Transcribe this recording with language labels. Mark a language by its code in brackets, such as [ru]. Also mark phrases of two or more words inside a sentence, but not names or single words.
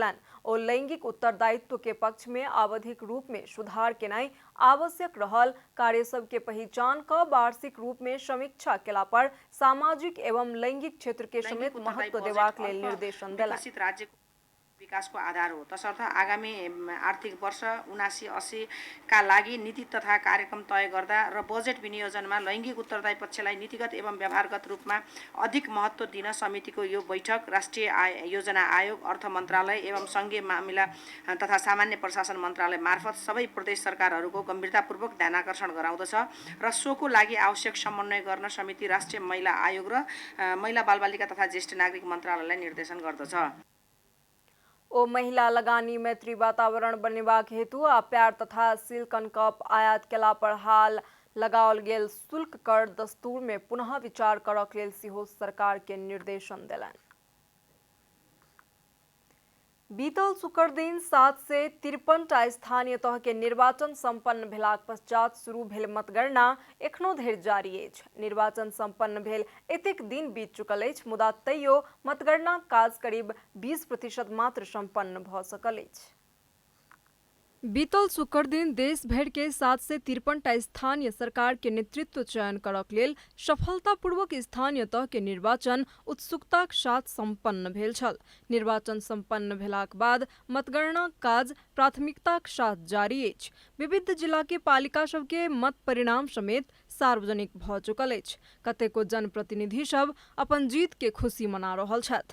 [mai] ओ लैंगिक उत्तरदायित्व के पक्ष में आवधिक रूप में सुधार केनाई आवश्यक रहल। कार्य सब के पहचान का वार्षिक रूप में समीक्षा केला पर सामाजिक एवं लैंगिक क्षेत्र के समेत महत्व देवाक लेल निर्देशन देला। [ne] विकसित राज्य विकासको आधार हो। तसर्थ आगामी आर्थिक वर्ष 79-80 का लागि नीति तथा कार्यक्रम तय गर्दा र बजेट विनियोजनमा लैङ्गिक उत्तरदायी पक्षलाई नीतिगत एवं व्यवहारगत रूपमा अधिक महत्त्व दिन समितिको यो बैठक राष्ट्रिय योजना आयोग, अर्थ मन्त्रालय एवं सङ्घीय मामिला तथा सामान्य प्रशासन मन्त्रालय मार्फत सबै प्रदेश सरकारहरूको गम्भीरतापूर्वक ध्यानाकर्षण गराउँदछ र सोको लागि आवश्यक समन्वय गर्न समिति राष्ट्रिय महिला आयोग र महिला बालबालिका तथा ज्येष्ठ नागरिक मन्त्रालयलाई निर्देशन गर्दछ। [mai] ओ महिला लगानी मैत्री वातावरण बनेबाक हेतु आ प्यार तथा सिल्कन कप आयात केला पर हाल लगाओल गेल शुल्क कर दस्तूर में पुनः विचार करक लेल सेहो सरकार के निर्देशन देलनि। बीतल शुक्र दिन 753 स्थानीय तह के निर्वाचन संपन्न भेलाक पश्चात शुरू भेल मतगणना एखनो धरि जारी अछि। निर्वाचन संपन्न भेल एतेक दिन बीत चुकल अछि, मुदा तैयो मतगणना काज करीब 20% मात्र संपन्न भऽ सकल अछि। बीतल शुक्र दिन देश भर के 753 स्थानीय सरकार के नेतृत्व चयन करक लेल सफलतापूर्वक स्थानीय तह के निर्वाचन उत्सुकताक साथ संपन्न भेल छल। निर्वाचन संपन्न भेलाक बाद मतगणना काज प्राथमिकताक साथ जारी अछि। विविध जिला के पालिका सब के मत परिणाम समेत सार्वजनिक भऽ चुकल अछि। कतेको जनप्रतिनिधि सब अपन जीत के खुशी मना रहल छथि।